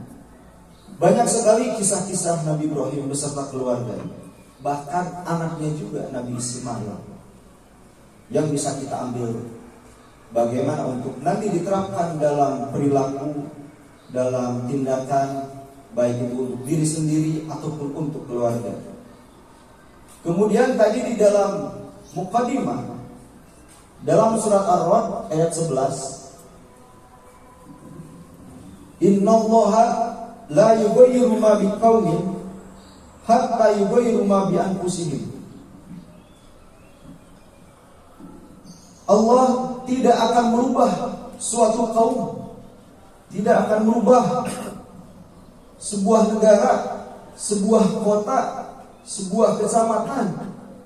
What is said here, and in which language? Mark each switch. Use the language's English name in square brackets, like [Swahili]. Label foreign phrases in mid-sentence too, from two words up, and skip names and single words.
[Indonesian] Banyak sekali kisah-kisah Nabi Ibrahim beserta keluarga, bahkan anaknya juga Nabi Ismail, yang bisa kita ambil bagaimana untuk nanti diterapkan dalam perilaku, dalam tindakan, baik itu untuk diri sendiri ataupun untuk keluarga. Kemudian tadi di dalam muqaddimah dalam surat Ar-Ra'd ayat 11, [Arabic] إن الله لا يغير ما بقوم حتى يغيروا ما بأنفسهم. [Indonesian] Allah tidak akan merubah suatu kaum, tidak akan merubah sebuah negara, sebuah kota, sebuah kecamatan